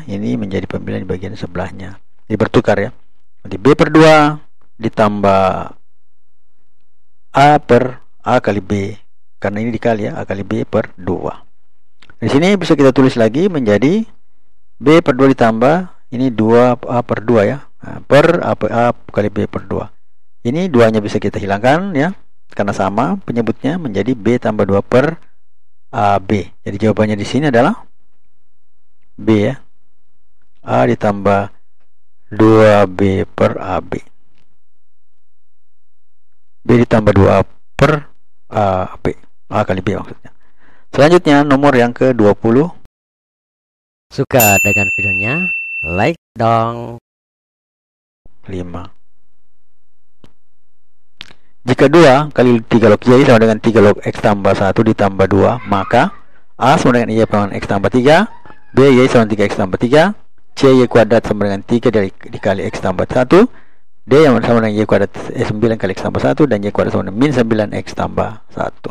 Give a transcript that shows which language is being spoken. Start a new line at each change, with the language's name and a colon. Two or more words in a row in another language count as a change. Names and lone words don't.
Indonesian: Ini menjadi pembilang di bagian sebelahnya. Jadi bertukar ya. Jadi B per 2 ditambah A per A kali B, karena ini dikali ya, A kali B per 2. Di sini bisa kita tulis lagi menjadi B per 2 ditambah ini 2A per 2 ya, per A kali B per 2. Ini 2-nya bisa kita hilangkan ya, karena sama penyebutnya, menjadi B tambah 2 per AB. Jadi jawabannya di sini adalah B ya. A ditambah 2B per AB. B ditambah 2A per AB. A kali B maksudnya. Selanjutnya nomor yang ke-20. Suka dengan videonya? Like dong. 5. Jika 2 kali 3 log Y sama dengan 3 log X tambah 1 ditambah 2, maka A sama dengan Y pangkat X tambah 3, B Y sama dengan 3X tambah 3, C Y kuadrat sama dengan 3 dikali X tambah 1, D yang sama dengan Y kuadrat 9 kali X tambah 1, dan Y kuadrat sama dengan min 9X tambah 1.